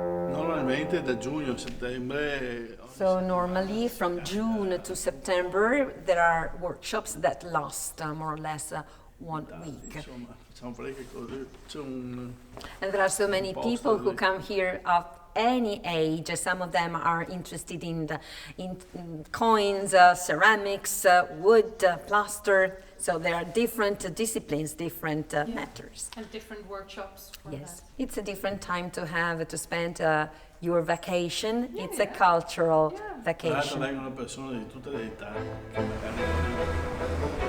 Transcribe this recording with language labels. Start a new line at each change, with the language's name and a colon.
Italian: Normalmente da giugno a settembre.
English: So normally from June to September there are workshops that last more or less 1 week.
Italian: Insomma, facciamo parecchie cose. C'è un
English: And there are so many people who come here of any age. Some of them are interested in coins, ceramics, wood, plaster. So there are different disciplines, different matters. And different workshops for Yes, that. it's a different time to spend your vacation. It's a cultural
Italian: Tra l'altro
English: vacation.
Italian: vengono persone di tutte le età che magari